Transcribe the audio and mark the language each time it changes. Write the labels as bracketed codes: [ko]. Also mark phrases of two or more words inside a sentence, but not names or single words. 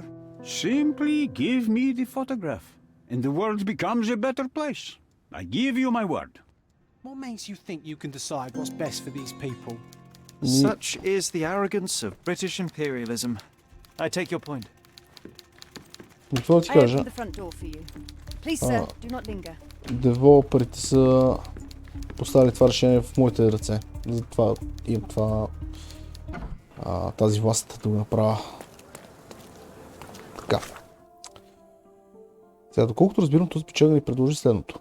[en] Simply give me the photograph, and the world becomes a better place. I give you my word. What makes you think you can decide what's best for these people? Such is the arrogance of British imperialism. I take your point. I open the front door for you. Please, sir, do not linger. [bg] Девелоперите са поставили това решение в моите ръце. Затова имам тази власт да го направя. Така. Сега, доколкото разбирам, този печага ни предложи следното.